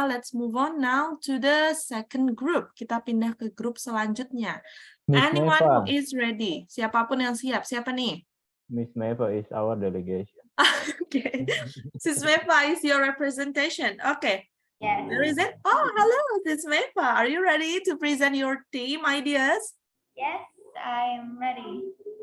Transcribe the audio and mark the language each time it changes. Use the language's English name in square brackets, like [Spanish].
[English] Let's move on now to the second group. [Indonesian] Kita pindah ke grup selanjutnya. [English] Miss Anyone who Meva. is ready? [Indonesian] Siapapun yang siap. Siapa nih? [English] Miss Meva is our delegation. Okay. Sis Meva is your representation. Okay. Yes. Where is it? Oh, hello, Sis Meva. Are you ready to present your team ideas? Yes, I'm ready.